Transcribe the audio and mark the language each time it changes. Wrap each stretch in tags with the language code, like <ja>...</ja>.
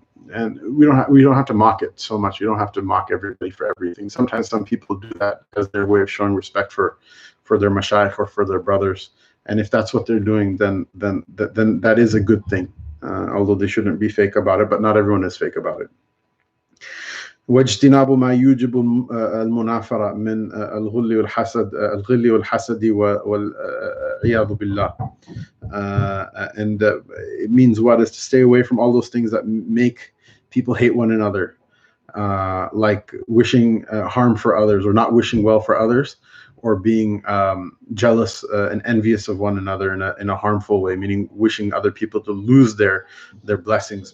<en>And we don't have to mock it so much. You don't have to mock everybody for everything. Sometimes some people do that as their way of showing respect for their mashayikh or for their brothers. And if that's what they're doing, then that is a good thing. Although they shouldn't be fake about it, but not everyone is fake about it.</en> <ar>واجتناب ما يوجب المنافرة من الغل والحسد والعياذ بالله.</ar> <en>And it means what is to stay away from all those things that make people hate one another, like wishing harm for others or not wishing well for others, or being jealous and envious of one another in a harmful way, meaning wishing other people to lose their blessings.</en>